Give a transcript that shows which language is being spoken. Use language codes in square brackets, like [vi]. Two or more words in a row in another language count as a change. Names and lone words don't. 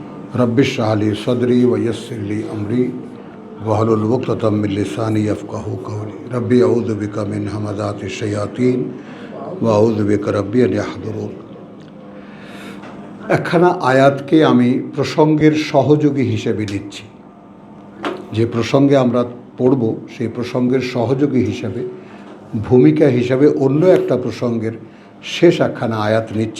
[ar] رب اشرح لي صدري ويسر لي أمري واحلل عقدة من لساني يفقهوا قولي رب أعوذ بك من همزات الشياطين وأعوذ بك رب أن يحضرون. [bn] একখানা আয়াতকে আমি প্রসঙ্গের সহযোগী হিসেবে নিচ্ছি। যে প্রসঙ্গে আমরা পড়ব সেই প্রসঙ্গের সহযোগী হিসাবে, ভূমিকা হিসাবে অন্য একটা প্রসঙ্গের শেষ একখানা আয়াত নিচ্ছি।